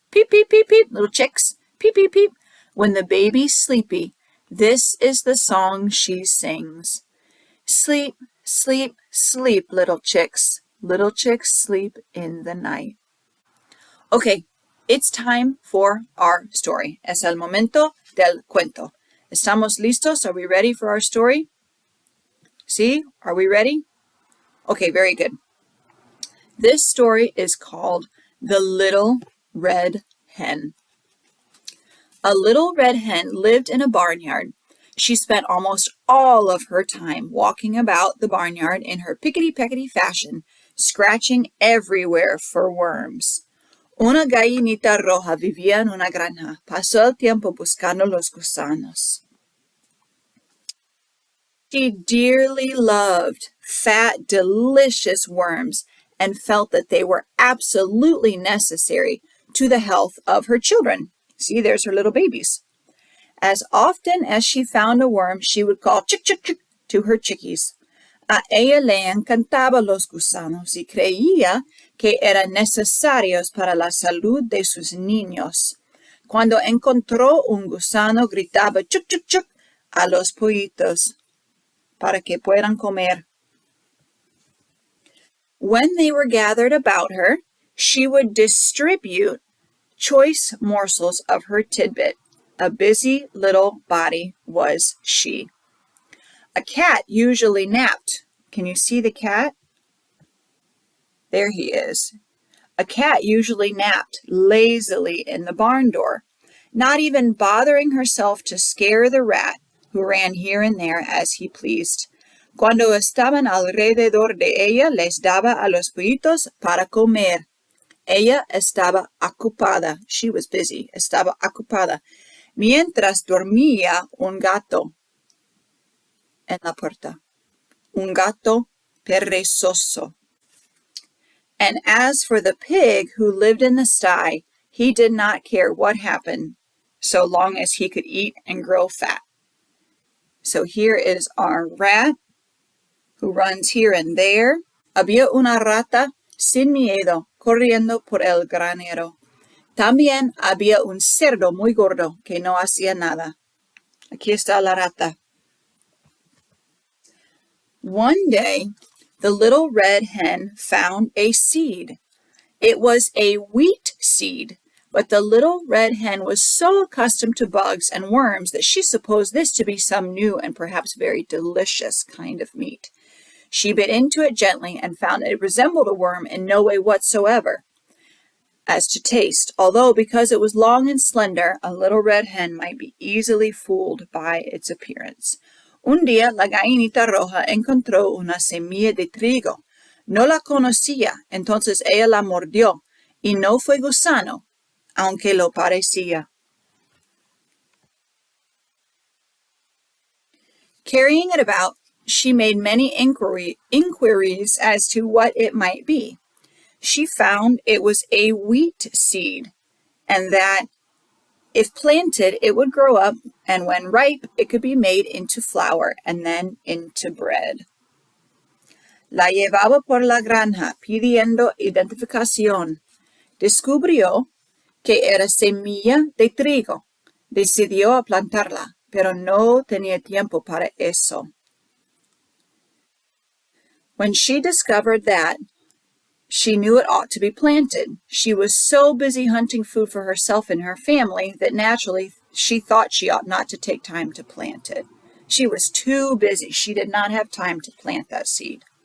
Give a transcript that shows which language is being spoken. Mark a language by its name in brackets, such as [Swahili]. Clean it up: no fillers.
[English] Peep, peep, peep, peep, little chicks. Peep, peep, peep. When the baby's sleepy, this is the song she sings. Sleep, sleep, sleep, little chicks. Little chicks sleep in the night. Okay, it's time for our story. [Spanish] Es el momento del cuento. ¿Estamos listos? [English] Are we ready for our story? See? Are we ready? Okay, very good. This story is called The Little Red Hen. A little red hen lived in a barnyard. She spent almost all of her time walking about the barnyard in her pickety-peckety fashion, scratching everywhere for worms. [Spanish] Una gallinita roja vivía en una granja. Pasó el tiempo buscando los gusanos. [English] She dearly loved fat, delicious worms and felt that they were absolutely necessary to the health of her children. See, there's her little babies. As often as she found a worm, she would call chick, chick, chick to her chickies. [Spanish] A ella le encantaba los gusanos y creía que eran necesarios para la salud de sus niños. Cuando encontró un gusano, gritaba chuc, chuc, chuc a los pollitos para que puedan comer. [English] When they were gathered about her, she would distribute choice morsels of her tidbit. A busy little body was she. A cat usually napped. Can you see the cat? There he is. A cat usually napped lazily in the barn door, not even bothering herself to scare the rat, who ran here and there as he pleased. [Spanish] Cuando estaban alrededor de ella, les daba a los pollitos para comer. Ella estaba ocupada. [English] She was busy. [Spanish] Estaba ocupada. Mientras dormía un gato en la puerta. Un gato perezoso. [English] And as for the pig who lived in the sty, he did not care what happened, so long as he could eat and grow fat. So here is our rat, who runs here and there. [Spanish] Había una rata sin miedo corriendo por el granero. También había un cerdo muy gordo que no hacía nada. Aquí está la rata. [English] One day, the little red hen found a seed. It was a wheat seed, but the little red hen was so accustomed to bugs and worms that she supposed this to be some new and perhaps very delicious kind of meat. She bit into it gently and found it resembled a worm in no way whatsoever. as to taste, although because it was long and slender, a little red hen might be easily fooled by its appearance. [Spanish] Un día la gallinita roja encontró una semilla de trigo. No la conocía, entonces ella la mordió, y no fue gusano, aunque lo parecía. [English] Carrying it about, she made many inquiries as to what it might be. She found it was a wheat seed, and that if planted, it would grow up, and when ripe, it could be made into flour and then into bread. [Spanish] La llevaba por la granja pidiendo identificación. Descubrió que era semilla de trigo. Decidió a plantarla, pero no tenía tiempo para eso. [English] When she discovered that she knew it ought to be planted, she was so busy hunting food for herself and her family that naturally she thought she ought not to take time to plant it. She was too busy. She did not have time to plant that seed.